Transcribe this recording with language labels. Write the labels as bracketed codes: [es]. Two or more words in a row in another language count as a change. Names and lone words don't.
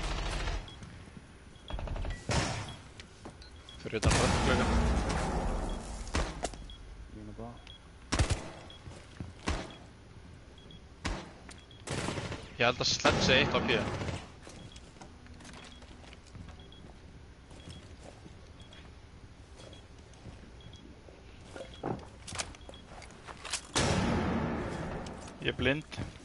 [is] Fyrir utan röddglöggan. [sv] Det är bra. [is] Ég held að Sledge er 1 AP. Ég er blind.